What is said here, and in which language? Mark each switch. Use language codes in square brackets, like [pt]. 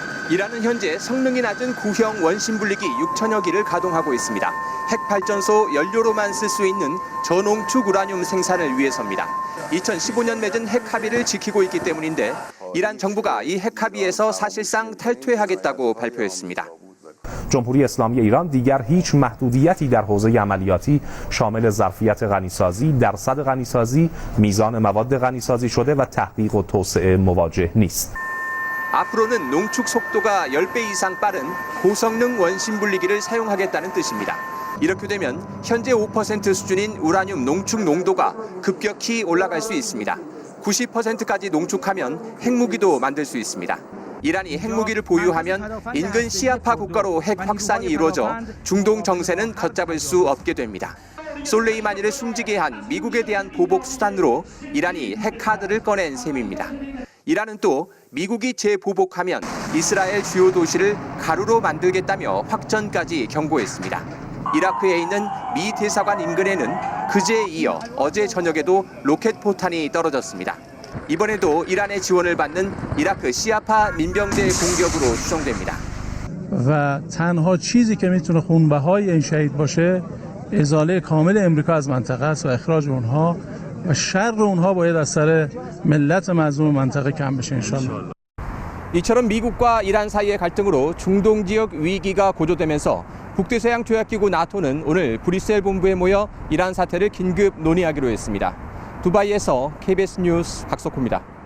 [ko] 이란은 현재 성능이 낮은 구형 원심 분리기 6천여 기를 가동하고 있습니다. 핵발전소 연료로만 쓸 수 있는 저농축 우라늄 생산을 위해서입니다. 2015년 맺은 핵 합의를 지키고 있기 때문인데 이란 정부가 이 핵 합의에서 사실상 탈퇴하겠다고 발표했습니다. [fa] جمهوری اسلامی ایران دیگر هیچ محدودیتی در حوزه عملیاتی شامل ظرفیت غنیسازی، درصد غنیسازی، میزان مواد غنیسازی شده و تحقیق و توسعه مواجه نیست. [ko] 앞으로는 농축 속도가 10배 이상 빠른 고성능 원심 분리기를 사용하겠다는 뜻입니다. 이렇게 되면 현재 5% 수준인 우라늄 농축 농도가 급격히 올라갈 수 있습니다. 90%까지 농축하면 핵무기도 만들 수 있습니다. 이란이 핵무기를 보유하면 인근 시아파 국가로 핵 확산이 이루어져 중동 정세는 걷잡을 수 없게 됩니다. 솔레이마니를 숨지게 한 미국에 대한 보복 수단으로 이란이 핵 카드를 꺼낸 셈입니다. 이란은 또 미국이 재보복하면 이스라엘 주요 도시를 가루로 만들겠다며 확전까지 경고했습니다. 이라크에 있는 미 대사관 인근에는 그제에 이어 어제 저녁에도 로켓 포탄이 떨어졌습니다. 이번에도 이란의 지원을 받는 이라크 시아파 민병대 공격으로 추정됩니다. [fa] و تنها چیزی که میتونه خونبهای این شهید باشه ازاله کامل امریکا از منطقه است و اخراج اونها و شر اونها باید از سر ملت مظلوم منطقه کم بشه انشالله. [ko] 이처럼 미국과 이란 사이의 갈등으로 중동 지역 위기가 고조되면서 북대서양 조약기구 나토는 오늘 브뤼셀 본부에 모여 이란 사태를 긴급 논의하기로 했습니다. 두바이에서 KBS 뉴스 박석호입니다.